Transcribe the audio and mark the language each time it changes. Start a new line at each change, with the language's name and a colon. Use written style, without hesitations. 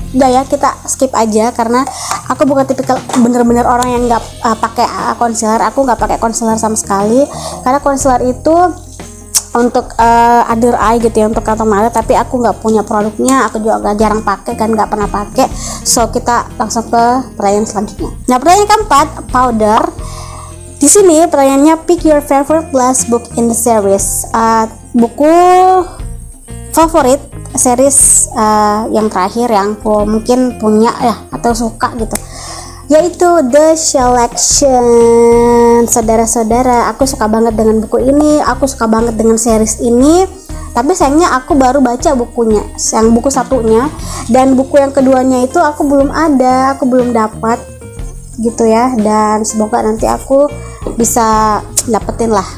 Indonesian: Udah ya, kita skip aja karena aku bukan tipikal bener-bener orang yang nggak pakai concealer. Aku nggak pakai concealer sama sekali karena concealer itu untuk under eye gitu ya, untuk kantong mata, tapi aku nggak punya produknya, aku juga jarang pakai kan, nggak pernah pakai. So kita langsung ke pertanyaan selanjutnya. Nah, pertanyaan keempat, powder. Di sini pertanyaannya,
English: pick your favorite last book in the series.
Indonesian: Buku favorit series yang terakhir yang aku mungkin punya ya atau suka gitu, yaitu The Selection. Saudara-saudara, aku suka banget dengan buku ini, aku suka banget dengan series ini, tapi sayangnya aku baru baca bukunya, yang buku satunya, dan buku yang keduanya itu aku belum dapat gitu ya, dan semoga nanti aku bisa dapetin lah.